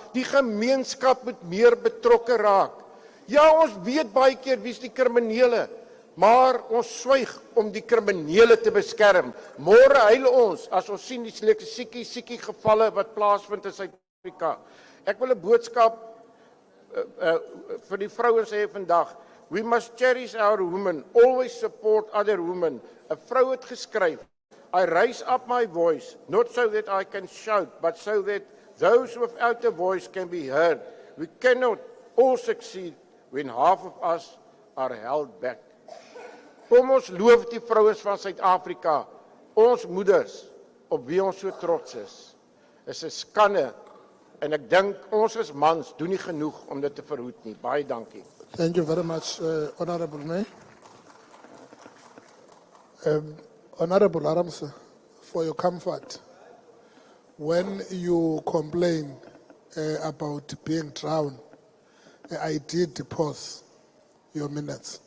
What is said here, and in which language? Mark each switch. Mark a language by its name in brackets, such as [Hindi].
[Afrikaans] Die gemeenskap moet meer betrokke raak. Ja, ons weet baie keer wie is die kriminele, maar ons swyg om die kriminele te beskerm. Môre huil ons as ons sien die siekie gevalle wat plaasvind in Suid-Afrika. Ek wil 'n boodskap vir die vrouens sê vandag. [English] We must cherish our women, always support other women. [Afrikaans] 'n Vrou het geskryf, [English] I raise up my voice, not so that I can shout, but so that those without a voice can be heard. We cannot all succeed when half of us are held back. [Afrikaans] Kom ons loof die vrouens van Suid-Afrika, ons moeders, op wie ons so trots is. Is 'n skande, en ek dink ons as mans doen nie genoeg om dit te verhoed nie. Baie dankie. [English] Thank you very much, Honorable May. Honorable Aramse, for your comfort, when you complain about being drowned, I did pause your minutes.